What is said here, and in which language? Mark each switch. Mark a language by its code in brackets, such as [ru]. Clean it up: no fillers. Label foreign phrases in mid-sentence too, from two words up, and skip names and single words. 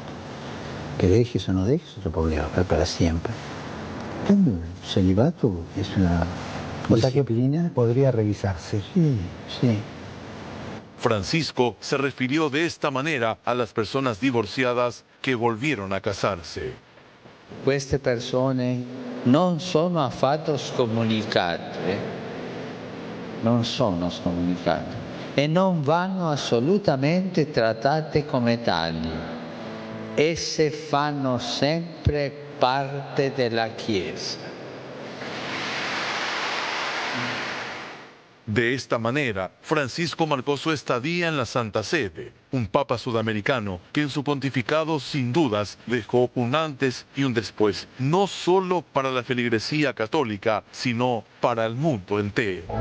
[es] Que dejes o no dejes es otro problema, pero para siempre. El celibato es una disciplina, podría revisarse. Sí, sí. Francisco se refirió de esta manera a las personas divorciadas que volvieron a casarse. [it] Queste persone non sono affatto scomunicate, non sono scomunicate e non vanno assolutamente trattate come tali. Esse fanno sempre parte della Chiesa. [es] De esta manera, Francisco marcó su estadía en la Santa Sede, un papa sudamericano que en su pontificado sin dudas dejó un antes y un después, no solo para la feligresía católica, sino para el mundo entero.